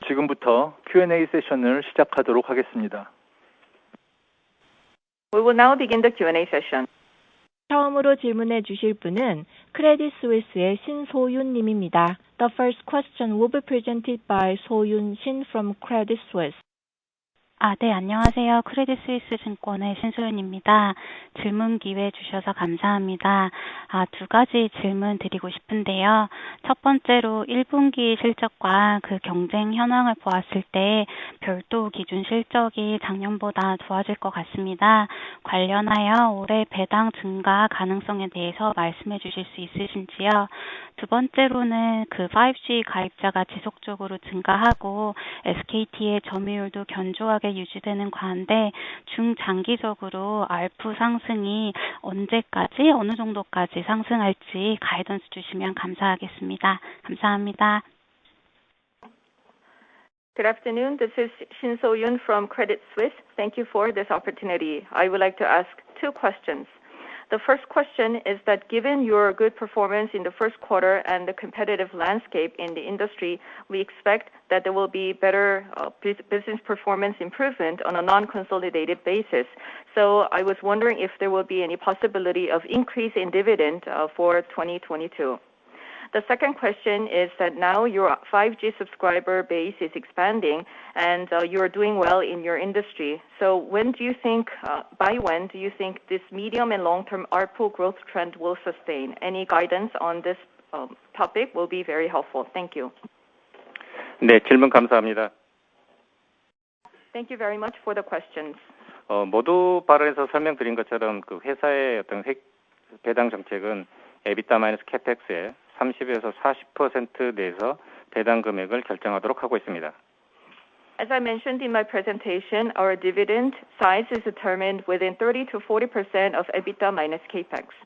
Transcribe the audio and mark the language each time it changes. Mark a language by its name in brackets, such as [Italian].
[Korean] 지금부터 Q&A 세션을 시작하도록 하겠습니다. [English] We will now begin the Q&A session. [Korean] 처음으로 질문해 주실 분은 크레딧 스위스의 신소윤 님입니다. [English] The first question will be presented by 소윤 신 from Credit Suisse. [Korean] 네, 안녕하세요. 크레딧 스위스 증권의 신소윤입니다. 질문 기회 주셔서 감사합니다. 두 가지 질문 드리고 싶은데요. 첫 번째로 1분기 실적과 그 경쟁 현황을 보았을 때 별도 기준 실적이 작년보다 좋아질 것 같습니다. 관련하여 올해 배당 증가 가능성에 대해서 말씀해 주실 수 있으신지요? 두 번째로는 그 5G 가입자가 지속적으로 증가하고 SKT의 점유율도 견조하게 유지되는 가운데 중장기적으로 ARPU 상승이 언제까지 어느 정도까지 상승할지 가이던스 주시면 감사하겠습니다. 감사합니다. [English] Good afternoon. This is Shin So-yoon from Credit Suisse. Thank you for this opportunity. I would like to ask two questions. The first question is that given your good performance in the first quarter and the competitive landscape in the industry, we expect that there will be better business performance improvement on a non-consolidated basis. So I was wondering if there will be any possibility of increase in dividend for 2022. The second question is that now your 5G subscriber base is expanding and you are doing well in your industry. So by when do you think this medium and long-term ARPU growth trend will sustain? Any guidance on this topic will be very helpful. Thank you. [Korean] 네, 질문 감사합니다. [English] Thank you very much for the questions. [Korean] 모두 발언에서 설명드린 것처럼 그 회사의 어떤 배당 정책은 EBITDA 마이너스 CapEx의 30에서 40% 내에서 배당 금액을 결정하도록 하고 있습니다. [English] As I mentioned in my presentation, our dividend size is determined within 30 to 40% of EBITDA minus capex.